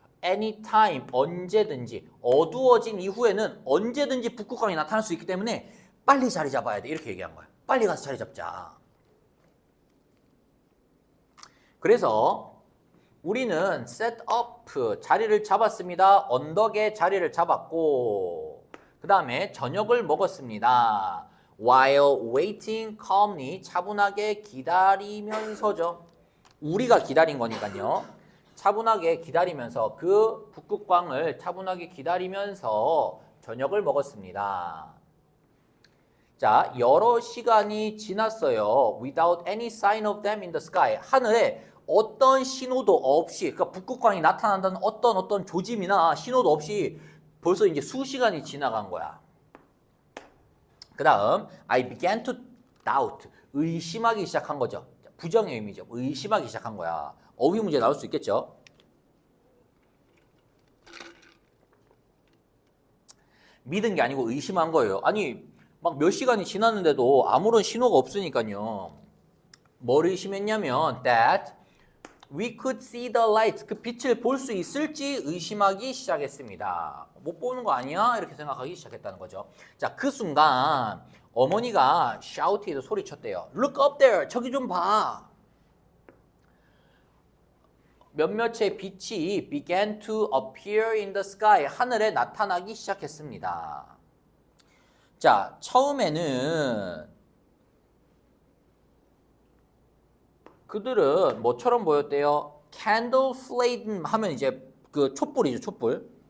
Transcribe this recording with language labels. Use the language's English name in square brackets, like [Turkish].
[Korean] anytime 언제든지 어두워진 이후에는 언제든지 북극광이 나타날 수 있기 때문에 빨리 자리 잡아야 돼. 이렇게 얘기한 거야. 빨리 가서 자리 잡자. 그래서 우리는 set up 자리를 잡았습니다. 언덕에 자리를 잡았고 그 다음에 저녁을 먹었습니다. [English] While waiting calmly [Korean] 차분하게 기다리면서죠. 우리가 기다린 거니까요. 차분하게 기다리면서 그 북극광을 차분하게 기다리면서 저녁을 먹었습니다. 자, 여러 시간이 지났어요. [English] Without any sign of them in the sky. [Korean] 하늘에 어떤 신호도 없이, 그러니까 북극광이 나타난다는 어떤 조짐이나 신호도 없이 벌써 이제 수시간이 지나간 거야. 그 다음, [English] I began to doubt. [Korean] 의심하기 시작한 거죠. 부정의 의미죠. 의심하기 시작한 거야. 어휘 문제 나올 수 있겠죠. 믿은 게 아니고 의심한 거예요. 아니, 막 몇 시간이 지났는데도 아무런 신호가 없으니까요. 뭘 의심했냐면 [English] that we could see the light. [Korean] 그 빛을 볼 수 있을지 의심하기 시작했습니다. 못 보는 거 아니야? 이렇게 생각하기 시작했다는 거죠. 자, 그 순간 어머니가 shouted 소리쳤대요. [English] Look up there. [Korean] 저기 좀 봐. 몇몇의 빛이 [English] began to appear in the sky. [Korean] 하늘에 나타나기 시작했습니다. 자, 처음에는 그들은 뭐처럼 보였대요? Candle flame 하면 이제 그 촛불이죠, 촛불.